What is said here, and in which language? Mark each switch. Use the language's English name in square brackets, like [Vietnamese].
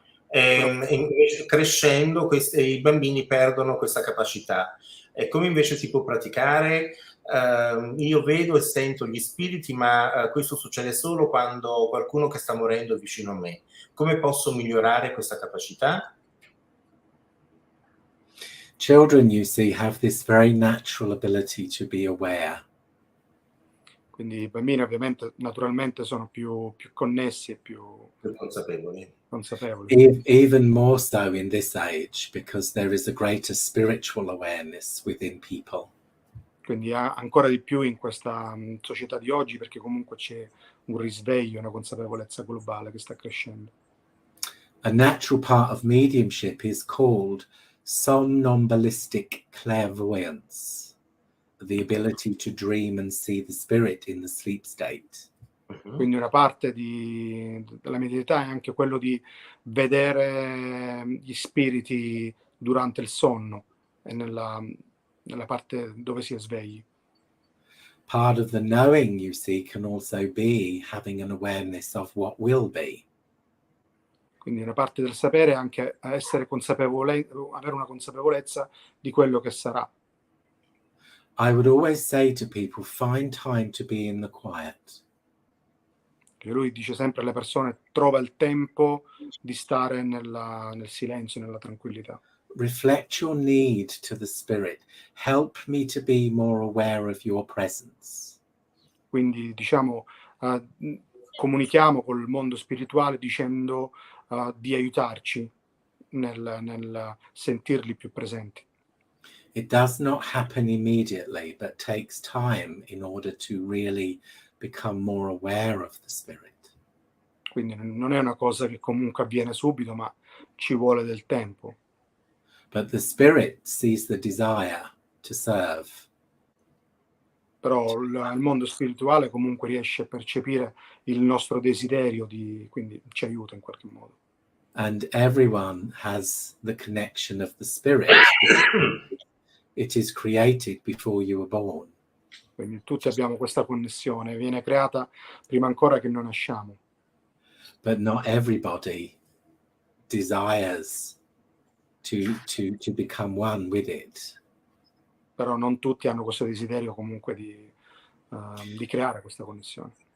[Italian] Invece, crescendo, i bambini perdono questa capacità. E come invece si può praticare? Io vedo e sento gli spiriti, ma questo succede solo quando qualcuno che sta morendo è vicino a me. Come posso migliorare questa capacità? [English] Children, you see, have this very natural ability to be aware. [Italian] Quindi i bambini ovviamente naturalmente sono più connessi e più consapevoli. [English] Even more so in this age, because there is a greater spiritual awareness within people. [Italian] Quindi ancora di più in questa società di oggi, perché comunque c'è un risveglio, una consapevolezza globale che sta crescendo. [English] A natural part of mediumship is called somnambulistic clairvoyance, the ability to dream and see the spirit in the sleep state. [Italian] Quindi una parte della medialità è anche quello di vedere gli spiriti durante il sonno e nella parte dove si è svegli. [English] Part of the knowing, you see, can also be having an awareness of what will be. [Italian] Quindi una parte del sapere è anche essere consapevole, avere una consapevolezza di quello che sarà. [English] I would always say to people, find time to be in the quiet. [Italian] Che lui dice sempre alle persone: trova il tempo di stare nel silenzio, nella tranquillità. [English] Reflect your need to the Spirit. Help me to be more aware of your presence. [Italian] Quindi diciamo comunichiamo col mondo spirituale dicendo di aiutarci nel sentirli più presenti. [English] It does not happen immediately, but takes time in order to really become more aware of the Spirit. [Italian] Quindi non è una cosa che comunque avviene subito, ma ci vuole del tempo. [English] But the Spirit sees the desire to serve. [Italian] Però il mondo spirituale comunque riesce a percepire il nostro desiderio, quindi ci aiuta in qualche modo. [English] And everyone has the connection of the Spirit. It is created before you were born. [Italian] Quindi tutti abbiamo questa connessione, viene creata prima ancora che noi nasciamo. [English] But not everybody desires to become one with it. [Italian] Però non tutti hanno questo desiderio comunque di creare questa connessione.